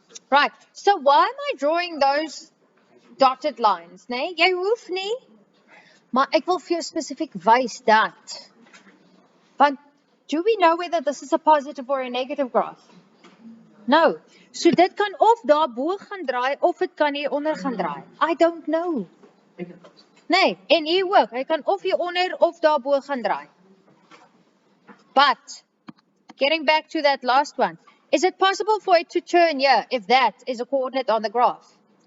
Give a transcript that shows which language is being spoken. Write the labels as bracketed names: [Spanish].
[English] Right, so why am I drawing those dotted lines, nee? [Afrikaans] Jy hoef nie, maar ek wil vir jou spesifiek wys dat. [English] Want, do we know whether this is a positive or a negative graph? No. [Afrikaans] So dit kan of daar bo gaan draai, of dit kan hier onder gaan draai. [English] I don't know. [Afrikaans] Nee, en hier ook, hy kan of hier onder of daar bo gaan draai. [English] But, getting back to that last one, is it possible for it to turn here if that is a coordinate on the graph?